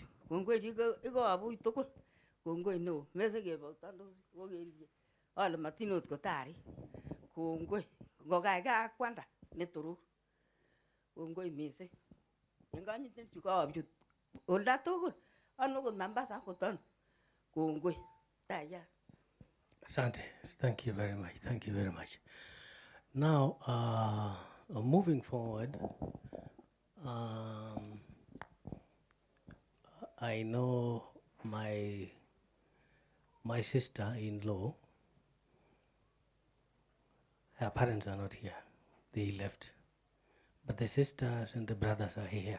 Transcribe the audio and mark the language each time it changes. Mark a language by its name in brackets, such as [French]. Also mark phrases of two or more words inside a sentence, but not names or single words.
[Kalenjin] Kongoi ikoabuch tugul. Kongoi neo. Mesekeboktondosi kokeririe. Ale matin ot kotarik. Kongoi. Ngokaikai ak kwanda netoror. Kongoi mising. En konyitenichu kaabchi olda tugul. Ano okot Mombasa akot ano. Kongoi. [Swahili] Tayari. Asante. [English] Thank you very much. Thank you very much. Now, moving forward, I know my sister-in-law. Her parents are not here; they left, but the sisters and the brothers are here.